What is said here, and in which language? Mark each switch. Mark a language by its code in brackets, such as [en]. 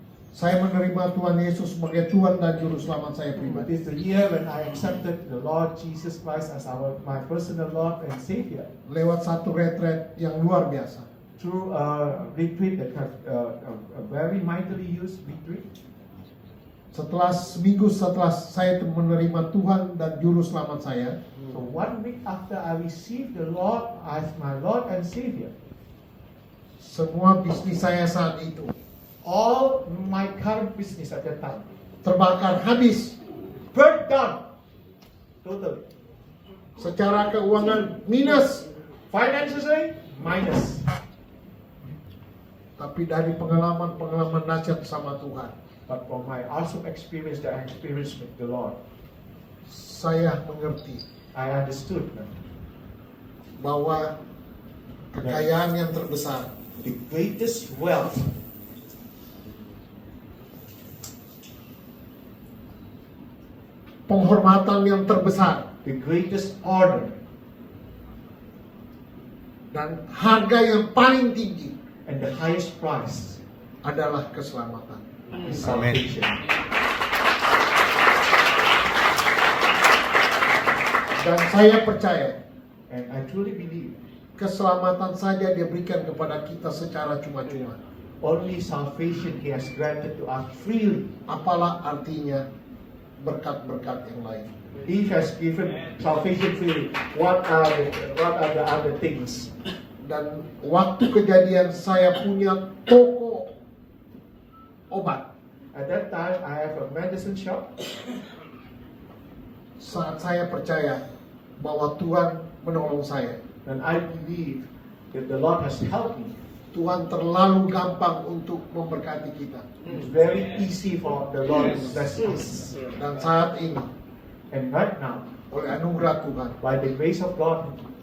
[id] saya menerima Tuhan Yesus sebagai Tuhan dan Juru Selamat saya [en] it [id] pribadi. [en] is the year when I accepted the Lord Jesus Christ as my personal Lord and Savior [id] Lewat satu retret yang luar biasa. [en] through a retreat that has a very mightily used retreat. [id] Seminggu setelah saya menerima Tuhan dan Juru Selamat saya, [en] So 1 week after I received the Lord as my Lord and Savior, [id] semua bisnis saya saat itu [en] all my current business at that time [id] terbakar habis. [en] burnt down totally. [id] Secara keuangan minus. [en] Financially, minus. [id] Tapi dari pengalaman-pengalaman dahsyat sama Tuhan, [en] But from my awesome experience that I experienced with the Lord, [id] saya mengerti [en] I understood now, [id] bahwa kekayaan yang terbesar [en] the greatest wealth, [id] penghormatan yang terbesar, [en] the greatest honor, [id] dan harga yang paling tinggi [en] and the highest price [id] adalah keselamatan. [en] is salvation. [id] Dan saya percaya [en] And I truly believe [id] keselamatan saja dia berikan kepada kita secara cuma-cuma. [en] only salvation He has granted to us freely. [id] Apalah artinya berkat-berkat yang lain. [en] He has given salvation freely. What are the other things? [id] Dan waktu kejadian saya punya toko obat. [en] At that time, I have a medicine shop. [id] Saat saya percaya bahwa Tuhan menolong saya, [en] And I believe that the Lord has helped me. [id] Tuhan terlalu gampang untuk memberkati kita. [en] It's very easy for the Lord to bless us. [id] Dan saat ini, [en] And right now, [id] oleh anugerah Tuhan, [en] by the grace of God,